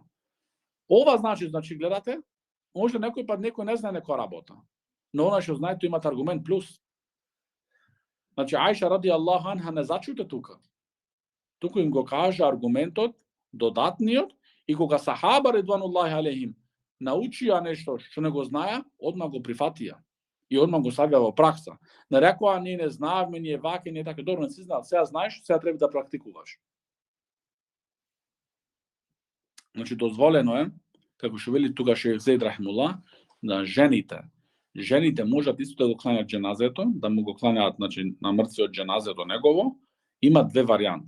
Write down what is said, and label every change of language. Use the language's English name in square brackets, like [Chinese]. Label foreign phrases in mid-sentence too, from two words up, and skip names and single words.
[Macedonian] Ова значи гледате, може некој пат некој не знае некоја работа. Но она што знае, тој имат аргумент плюс. Значи Аиша [Arabic] رضي الله عنها [Macedonian] не зачуте тука. Туку им го кажа аргументот, додатниот, и кога сахаба [Arabic] رضوان الله عليهم [Macedonian] научија нешто што не го знаја, одма го прифатија. И одма го ставија во пракса. Не рекоа, ние не знаевме, ние вака, ние така, добро, не си знаат, сега знаеш, сега треба да практикуваш. Значи, дозволено е, како што вели тука шејх Зейд рахимуллах, на жените можат исто да го кланјат џеназето, да му го кланјаат, значи, на мртвиот џеназето негово, има две варијанти.